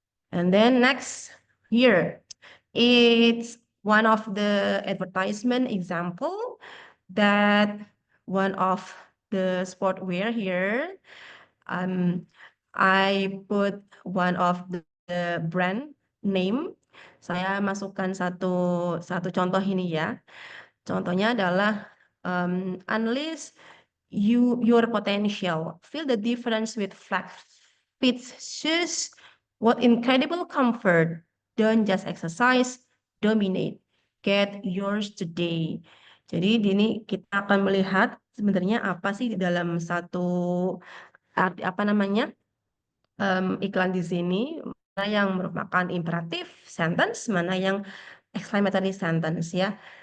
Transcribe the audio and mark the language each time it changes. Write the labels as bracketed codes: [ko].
[en] And then next here, it's one of the advertisement example that one of the sportwear here. I put one of the brand name, [id] Saya masukkan satu contoh ini ya. Contohnya adalah [en] unleash your potential. Feel the difference with flat fit shoes. What incredible comfort. Don't just exercise, dominate. Get yours today. [id] Jadi ini kita akan melihat sebenarnya apa sih di dalam satu apa namanya iklan di sini, mana yang merupakan imperative sentence, mana yang exclamatory sentence ya.